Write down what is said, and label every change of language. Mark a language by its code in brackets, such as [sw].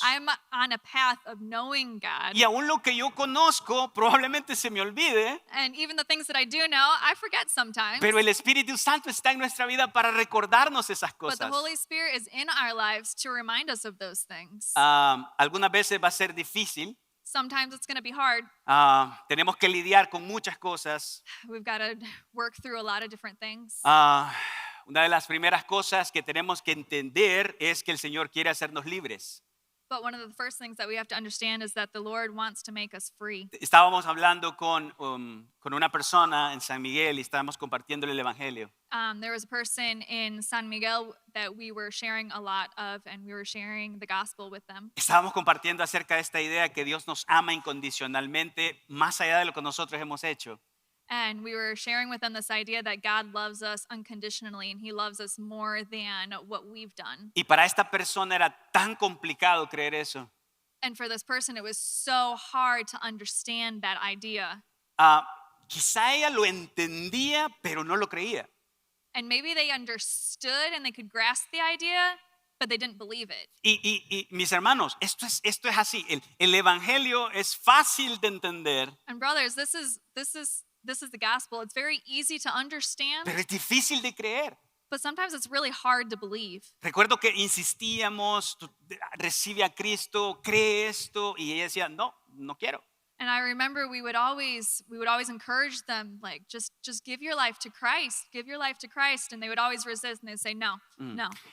[en] I'm on a path of knowing God. [es] Y aún lo que yo conozco probablemente se me olvide. [en] And even the things that I do know, I forget sometimes. [es] Pero el Espíritu Santo está en nuestra vida para recordarnos esas [en] But the [es] cosas. [en] Holy Spirit is in our lives to remind us of those things. [es] Algunas veces va a ser difícil. [en] Sometimes it's going to be hard. [es] Tenemos que lidiar con muchas cosas. [en] We've got to work through a lot of different things. [es] Una de las primeras cosas que tenemos que entender es que el Señor quiere hacernos libres. [en] But one of the first things that we have to understand is that the Lord wants to make us free. [es] Estábamos hablando con una persona en San Miguel y estábamos compartiendo el Evangelio. [en] There was a person in San Miguel that we were sharing a lot of, and we were sharing the gospel with them. [es] Estábamos compartiendo acerca de esta idea que Dios nos ama incondicionalmente, más allá de lo que nosotros hemos hecho. [en] And we were sharing with them this idea that God loves us unconditionally and he loves us more than what we've done. [es] Y para esta persona era tan complicado creer eso. [en] And for this person, it was so hard to understand that idea. [es] Quizá ella lo entendía, pero no lo creía. [en] And maybe they understood and they could grasp the idea, but they didn't believe it. [es] Y mis hermanos, esto es así. El Evangelio es fácil de entender, [en] And brothers, this is the gospel. It's very easy to understand, [es] pero es difícil de creer. [en] but sometimes it's really hard to believe. [es] Recuerdo que insistíamos, recibe a Cristo, cree esto, y ella decía, no, no quiero. [en] And I remember we would always encourage them, like, just give your life to Christ, give your life to Christ. And they would always resist and they'd say, no, no.